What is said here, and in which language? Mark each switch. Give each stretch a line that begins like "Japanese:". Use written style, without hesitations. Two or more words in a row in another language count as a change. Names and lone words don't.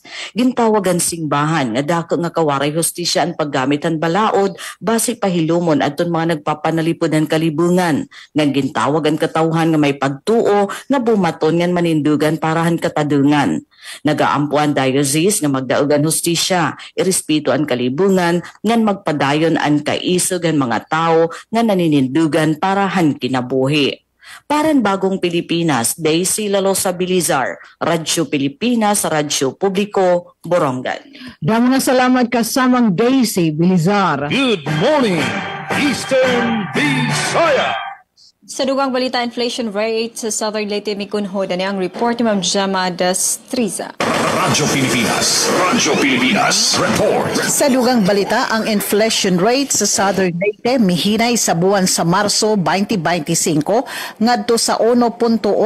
Waray: Gintawagan singbahan nga dako nga kawaray hustisya ang paggamitan balaod base pahilom gihumon adtong mga nagpapanalipod ng kalibungan. Ngan gintawag ang katawhan nga may pagtuo nga bumaton ngan manindugan parahan katadungan. Nagaampuan diocese nga magdaog ang hustisya, irespeto ang kalibungan ngan magpadayon ang kaisog ang mga tao nga naninindugan parahan kinabuhi. Paran Bagong Pilipinas, Daisy Lalosa Bilizar, Radyo Pilipinas, Radyo Publiko, Borongan. Damo nga salamat kasamang Daisy Bilizar.
English: Good morning, Eastern Visayas.
Cebuano: Sa dugang balita,
English: inflation rate
Cebuano: sa Southern Leyte mikunhod ani ang report ni Ma'am Gemma Destriza.
English: Radyo Pilipinas report.
Cebuano: Sa dugang balita, ang
English: inflation rate
Cebuano: sa Southern Leyte mihinay sa buwan sa Marso 2025 ngadto sa 1.1%.